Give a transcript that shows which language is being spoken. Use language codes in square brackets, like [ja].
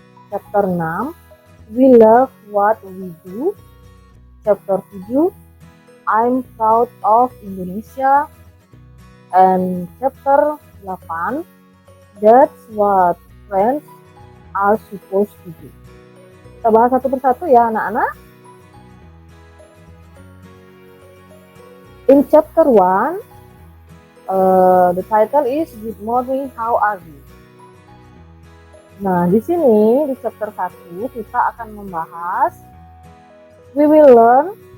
[en] Chapter 6, We Love What We Do. Chapter 7, I'm Proud of Indonesia. And chapter 8, That's What Friends Are Supposed to Do. [id] Kita bahas satu persatu ya anak-anak. [en] In chapter 1, the title is Good Morning, How Are You? [id] Nah, di sini di chapter 1 kita akan membahas, [en] we will learn